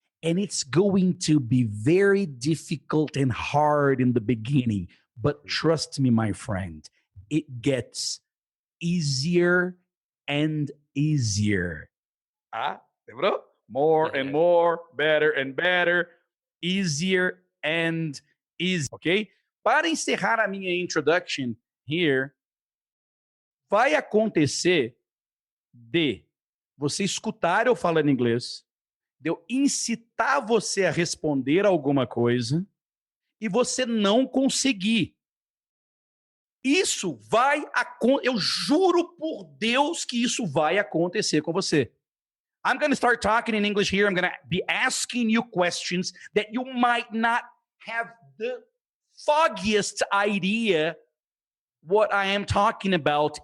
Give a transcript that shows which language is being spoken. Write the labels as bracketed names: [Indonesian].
[English] And it's going to be very difficult and hard in the beginning. But trust me, my friend, it gets easier and easier. [Portuguese] Ah, lembrou? [English] More and more, better and better, easier and easier, ok? [Portuguese] Para encerrar a minha [English] introduction here, [Portuguese] vai acontecer de você escutar eu falando inglês, de eu incitar você a responder alguma coisa e você não conseguir. Isso vai acontecer. Eu juro por Deus que isso vai acontecer com você. [English] I'm going to start talking in English here. I'm going to be asking you questions that you might not have the foggiest idea what I am talking about.